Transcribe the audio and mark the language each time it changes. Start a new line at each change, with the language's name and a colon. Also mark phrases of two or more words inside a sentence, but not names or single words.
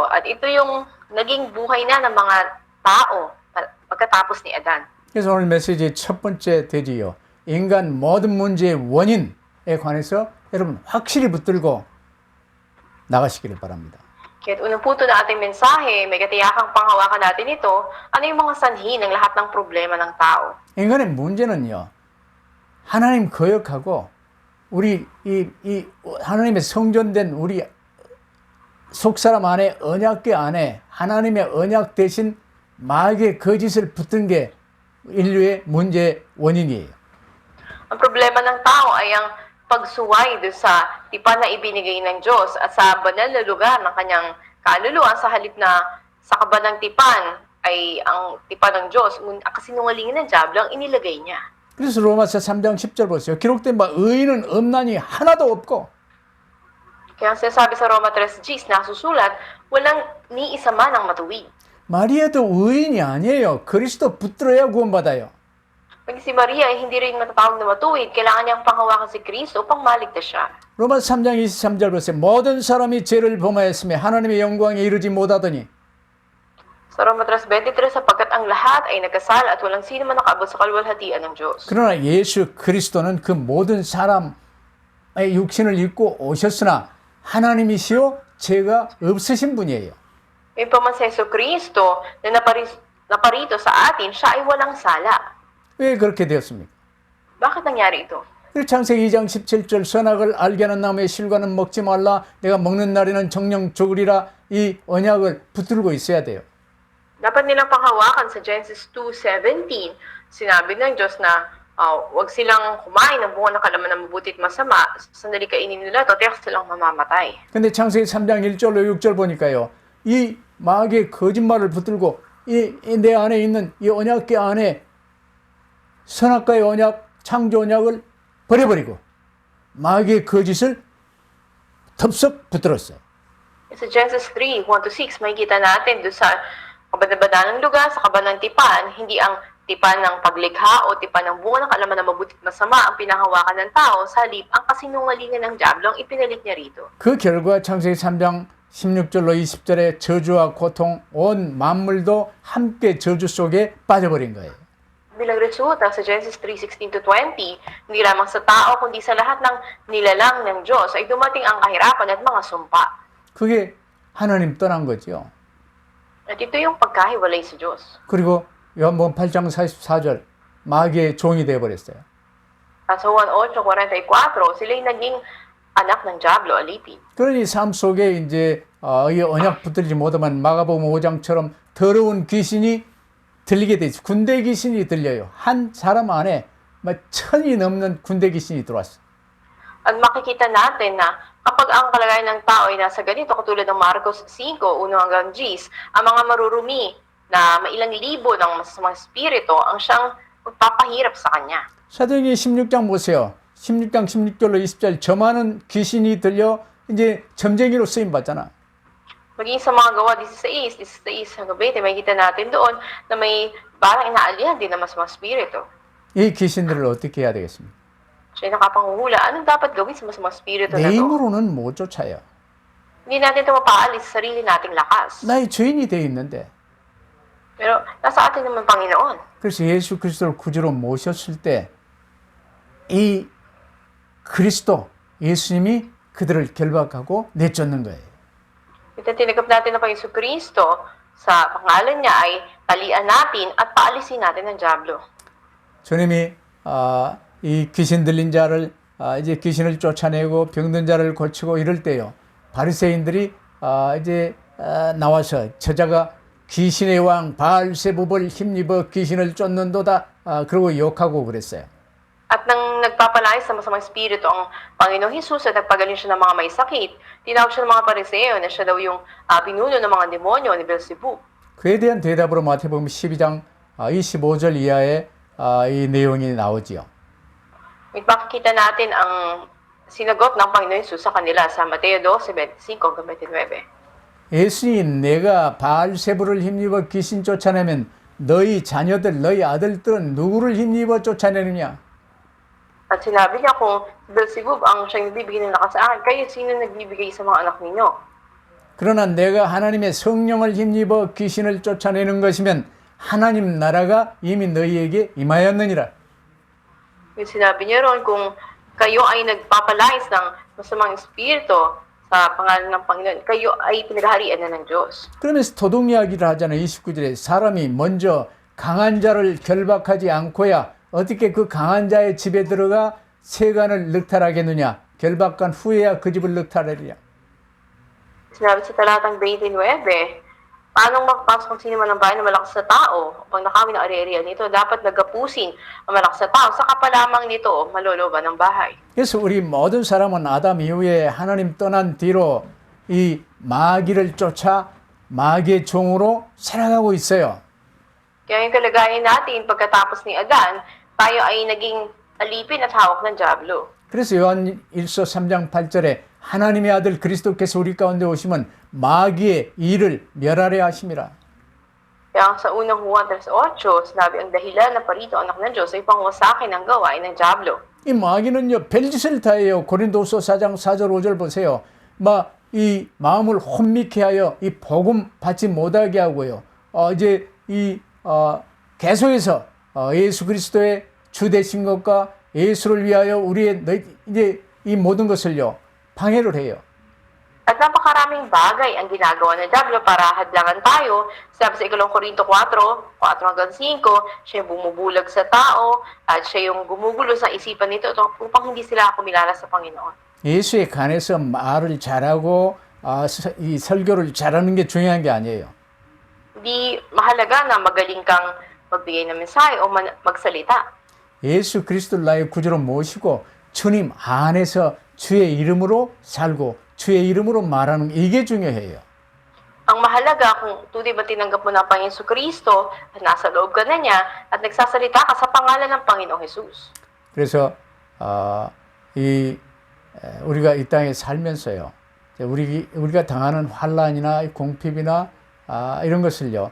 Filipino: At ito yung naging buhay na ng mga tao pagkatapos ni Adan.
Korean: 그래서 오늘 메시지의 첫 번째 되지요. 인간 모든 문제의 원인에 관해서 여러분 확실히 붙들고 나가시기를 바랍니다.
Filipino: Kaya unang punto na ating mensahe, may katiyakang panghawakan natin ito, ano yung mga sanhi ng lahat ng problema ng tao.
Korean: 인간의 문제는요. 하나님 거역하고 우리 이 하나님의 성전된 우리 속사람 안에 언약궤 안에 하나님의 언약 대신 마귀의 거짓을 붙든 게 인류의 문제의 원인이에요.
Filipino: Ang problema ng tao ay ang pagsuway doon sa tipan na ibinigay ng Diyos at sa banal na lugar ng kanyang kaluluwa sa halip na sa kaba ng tipan ay ang tipan ng Diyos, ang kasinungalingan ng dyablo ang inilagay niya.
Korean: 그래서 로마서 3장 10절 보세요. 기록된 바 의인은 없나니 하나도 없고.
Filipino: Kaya ang sinasabi sa Roma 3:10 nasusulat, walang ni isa man ang matuwid.
Korean: 마리아도 의인이 아니에요. 그리스도 붙들어야 구원받아요.
Filipino: Pag si Maria ay hindi rin matatawag na matuwid, kailangan niyang panghawakan si Kristo upang maligtas siya.
Korean: 로마서 3장 23절 보세요. 모든 사람이 죄를 범하였으며 하나님의 영광에 이르지 못하더니.
Filipino: Sa Roma 3:23, sapagkat ang lahat ay nagkasala at walang sino man nakaabot sa kalwalhatian ng Diyos.
Korean: 그러나 예수 그리스도는 그 모든 사람의 육신을 입고 오셨으나 하나님이시요 죄가 없으신 분이에요.
Filipino: Yung paman sa Yesu Kristo na naparito sa atin, siya ay walang sala.
Korean: 왜 그렇게 되었습니까?
Filipino: Bakit nangyari ito?
Korean: 창세기 2장 17절 선악을 알게 하는 나무의 실과는 먹지 말라 내가 먹는 날에는 정령 죽으리라 이 언약을 붙들고 있어야 돼요.
Filipino: Dapat nilang panghawakan sa Genesis 2:17. Sinabi ng Diyos na wag silang kumain ng bunga ng kalaman ng mabuti at masama. Sandali kainin nila ito, tiyak silang mamamatay.
Korean: 근데 창세기 3장 1절로 6절 보니까요. 이 마귀의 거짓말을 붙들고 내 안에 있는 이 언약궤 안에 선악과의 언약, 창조 언약을 버려버리고 마귀의 거짓을 덥석 붙들었어요.
Filipino: Sa Genesis 3:1-6, makikita natin doon sa kabadabada ng lugar, sa kaba ng tipan, hindi ang tipan ng paglikha o tipan ng bunga ng kalaman ng mabuti at masama ang pinahawakan ng tao, sa halip ang kasinungalingan ng dyablo ang ipinalit niya rito.
Korean: 그 결과 창세기 3장 16절로 20절에 저주와 고통, 온 만물도 함께 저주 속에 빠져버린 거예요.
Filipino: Bilang resulta sa Genesis 3:16-20, hindi lamang sa tao kundi sa lahat ng nilalang ng Diyos ay dumating ang kahirapan at mga sumpa.
Korean: 그게 하나님 떠난 거죠.
Filipino: At ito yung pagkahiwalay sa Diyos.
Korean: 그리고 요한복음 8장 44절 마귀의 종이 되어버렸어요.
Filipino: At sa 1:8-44, sila'y naging anak ng dyablo, alipin.
Korean: 그러니 삶 속에 이제 이 언약 붙들지 못하면 마가복음 5장처럼 더러운 귀신이 들리게 돼 있어요. 군대 귀신이 들려요. 한 사람 안에 1,000이 넘는 군대 귀신이 들어왔어요.
Filipino: At makikita natin na kapag ang kalagayan ng tao ay nasa ganito, katulad ng Marcos 5:1-10, ang mga marurumi na mailang libo ng masasamang espiritu ang siyang magpapahirap sa kanya.
Korean: 사도행전 16장 보세요. 16장 16절로 20절 저 많은 귀신이 들려 이제 점쟁이로 쓰임 받잖아.
Filipino: Maging sa mga gawa 16 hanggang 20, makikita natin doon na may parang inaalihan din na mas mga spirito.
Korean: 이 귀신들을 어떻게 해야 되겠습니까?
Filipino: Siya nakapanguhula. Anong dapat gawin sa mga spirito
Korean: 내
Filipino: na to?
Korean: 힘으로는 못 쫓아요.
Filipino: Hindi natin ito mapaalis sa sarili nating lakas.
Korean: 나의 주인이 되어 있는데.
Filipino: Pero nasa atin naman Panginoon.
Korean: 그래서 예수 그리스도를 구주로 모셨을 때 이 그리스도 예수님이 그들을 결박하고 내쫓는 거예요.
Filipino: Ito tinanggap natin ng Panginoon Kristo sa pangalan niya ay talian natin at paalisin natin ang diablo.
Korean: 주님이 이 귀신 들린 자를 이제 귀신을 쫓아내고 병든 자를 고치고 이럴 때요. 바리새인들이 이제 나와서 저자가 귀신의 왕 바알세불을 힘입어 귀신을 쫓는도다 그러고 욕하고 그랬어요.
Filipino: At nang nagpapalayas sa masamang espiritu ang Panginoong Hesus at nagpagaling siya ng mga may sakit, tinawag siya ng mga pariseo na siya daw yung pinuno ng mga demonyo ni Beelzebub.
Korean: 그에 대한 대답으로 마태복음 12장 25절 이하에 이 내용이 나오지요.
Filipino: Ipakikita natin ang sinagot ng Panginoong Hesus sa kanila sa Mateo 12:25-29.
Korean: 예수님 내가 바알세불을 힘입어 귀신 쫓아내면 너희 자녀들 너희 아들들은 누구를 힘입어 쫓아내느냐?
Filipino: At sinabi niya kung Beelzebub ang siyang nagbibigay ng lakas sa akin, kayo sino nagbibigay sa mga anak ninyo?
Korean: 그러나 내가 하나님의 성령을 힘입어 귀신을 쫓아내는 것이면 하나님 나라가 이미 너희에게 임하였느니라.
Filipino: Sinabi niya ron kung kayo ay nagpapalayas ng masamang espiritu sa pangalan ng Panginoon, kayo ay pinagharian na ng Diyos.
Korean: 그러면서 도둑 이야기를 하잖아요. 29절에 사람이 먼저 강한 자를 결박하지 않고야 어떻게 그 강한 자의 집에 들어가 세간을 늑탈하겠느냐. 결박한 후에야 그 집을 늑탈하리라.
Filipino: Sinabi sa talatang 29, paano makapasok ang sino man ng bahay na malakas na tao? Upang nakawin ang ari-arian nito, dapat nagapusin ang malakas na tao. Saka pa lamang nito maloloban ng bahay.
Korean: 그래서 우리 모든 사람은 아담 이후에 하나님 떠난 뒤로 이 마귀를 쫓아 마귀의 종으로 살아가고 있어요.
Filipino: Kaya yung kalagayan natin pagkatapos ni Adan, tayo ay naging alipin at hawak ng Diablo.
Korean: 그래서 요한 1서 3장 8절에 하나님의 아들 그리스도께서 우리 가운데 오시면 마귀의 일을 멸하려 하심이라.
Filipino: Kaya sa unang Juan 3:8, sinabi ang dahilan na parito anak ng Diyos ay pangwasakin ang gawain ng Diablo.
Korean: 이 마귀는요 별짓을 다 해요. 고린도서 4장 4절 5절 보세요. 이 마음을 혼미케 하여 이 복음 받지 못하게 하고요. 이제 계속해서 예수 그리스도의 주 되신 것과 예수를 위하여 우리의 이제 이 모든 것을요 방해를 해요.
Filipino: At napakaraming bagay ang ginagawa ng Diablo para hadlangan tayo. Sabi sa 2 Korinto 4:4-5, siya yung bumubulag sa tao at siya yung gumugulo sa isipan nito upang hindi sila kumilala sa Panginoon.
Korean: 예수에 관해서 말을 잘하고 이 설교를 잘하는 게 중요한 게 아니에요.
Filipino: Hindi mahalaga na magaling kang magbigay ng mensahe o magsalita.
Korean: 예수 그리스도를 나의 구주로 모시고 주님 안에서 주의 이름으로 살고 주의 이름으로 말하는 이게 중요해요.
Filipino: Ang mahalaga kung tunay ba tinanggap mo ng Panginoon Kristo at nasa loob ka na niya at nagsasalita ka sa pangalan ng Panginoong Jesus.
Korean: 그래서 우리가 이 땅에 살면서요. 우리가 당하는 환난이나 궁핍이나 이런 것을요.